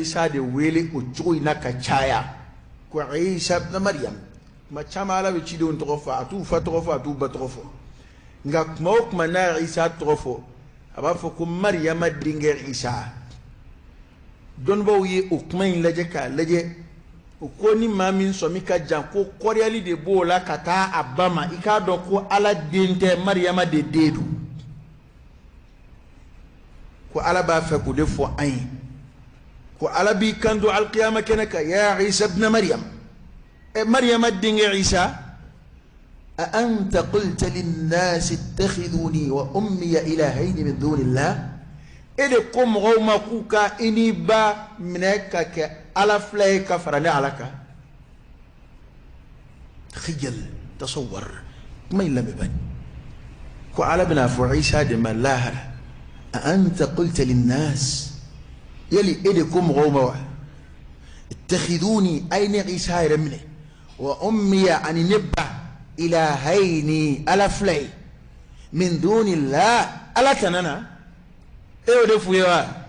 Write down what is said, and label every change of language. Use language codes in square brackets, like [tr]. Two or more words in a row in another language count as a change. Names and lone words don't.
[bm] Isa de wele o cogo in na ka caya ko Isa ibn Maryam tuma caman Ala bɛ cidenw tɔgɔ fɔ a t'u fa tɔgɔ fɔ a t'u ba tɔgɔ fɔ nga kuma o kuma na Isa tɔgɔ fɔ a b'a fɔ ko Maryama denkɛ Isa dɔnnibaw ye o kuma in lajɛ k'a lajɛ ko ni maa min sɔmi ka jan ko kɔrɔyali de b'o la ka taa a ba ma i k'a dɔn ko ala den tɛ mariyama de den don ko ala b'a fɛ k'o de fɔ an ye ko ala b'i kan don alikiyama kɛnɛ kan ya isa ibn maryam mariyama denkɛ isa [ar] أأنت قلت للناس اتخذوني وأمي إلهين من دون الله [bm] e de ko mɔgɔw ma k'u ka i n'i ba minɛ ka kɛ ala fila ye ka fara ne ala kan khijal tasawwar kuma in lamɛn bani ko ala bɛna fɔ isa de ma lahara [ar] أأنت قلت للناس [bm] yali e de ko mɔgɔw ma [ar] واتخذوني [bm] ay ne isa yɛrɛ minɛ [ar] وأمي [bm] ani ne ba ilahayni ala fila ye [ar] من دون الله [bm] ala tanana o de f'u ye wa